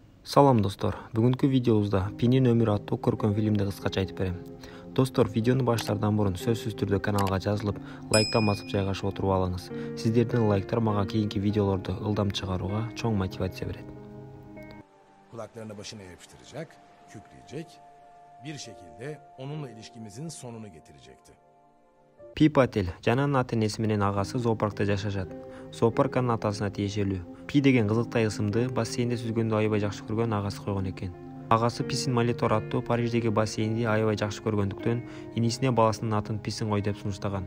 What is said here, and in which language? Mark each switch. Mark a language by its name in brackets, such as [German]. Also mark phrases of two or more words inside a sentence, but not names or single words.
[Kyrgyz] Салам достор, бүгүнкү видеобузда Пинин өмүрү аттуу көркөм фильмди кыскача айтып берем. Достор, видеону баштаардан мурун сөзсүз түрдө каналга жазылып, лайктан басып жайгашып отуруп алыңыз. Сиздердин лайктар мага кийинки видеолорду ылдам чыгарууга чоң мотивация берет. [Turkish] Kulaklarını başına yapıştıracak, kükreyecek, bir şekilde onunla ilişkimizin sonunu getirecekti. [Kyrgyz] Пи Патель жана анын ата-энеси менен агасы зоопаркта жашашат. Зоопарк анын атасына тиешелүү. Пи деген кызыктай ысымды бассейнде сүзгөндү аябай жакшы көргөн агасы койгон экен. Агасы Писин Молитор аттуу Париждеги бассейнди аябай жакшы көргөндүктөн инисине баласынын атын Писин кой деп сунуштаган.